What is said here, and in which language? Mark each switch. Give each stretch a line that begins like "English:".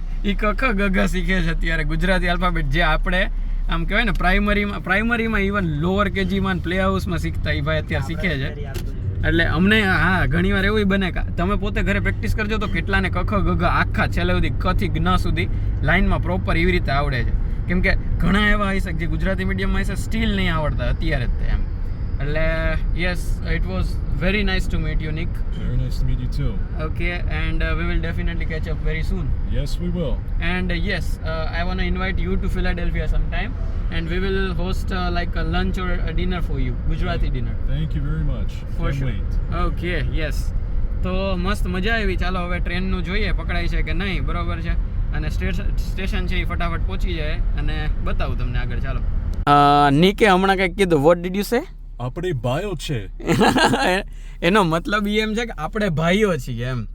Gujarati: એ ક ખ ગ ઘ શીખે છે અત્યારે ગુજરાતી આલ્ફાબેટ, જે આપણે આમ કહેવાય ને પ્રાઇમરીમાં ઇવન લોઅર કેજીમાં પ્લે હાઉસમાં શીખતા એ ભાઈ અત્યારે શીખે છે. એટલે અમને હા ઘણીવાર એવું બને કે તમે પોતે ઘરે પ્રેક્ટિસ કરજો તો કેટલાને ક ખ ગ ઘ આખા છેલ્લે સુધી ક થી જ્ઞ સુધી લાઇનમાં પ્રોપર એવી રીતે આવડે છે. કેમ કે ઘણા એવા હશે જે ગુજરાતી મીડિયમમાં હશે સ્ટીલ નહીં આવડતા અત્યારે જ તે એમ.
English: એટલે yes, it was very nice to meet you, Nick. Very nice to meet you too. Okay, and we will definitely catch up very soon. Yes, we will. And yes, I want to invite you to Philadelphia sometime, and we will host like a lunch or a dinner for you, Gujarati dinner. Thank you very much. For Can't sure. wait. Okay, yes.
Gujarati: તો મસ્ત મજા આવી. ચાલો હવે ટ્રેનનું જોઈએ પકડાય છે કે નહીં, બરોબર છે. અને સ્ટેશન છે એ ફટાફટ પહોંચી જાય અને બતાવું તમને આગળ. ચાલો. નીકે હમણાં કંઈક કીધું.
English: What did you say?
Gujarati: આપણે ભાઈઓ છે. એનો મતલબ એમ છે કે આપણે ભાઈઓ છીએ એમ.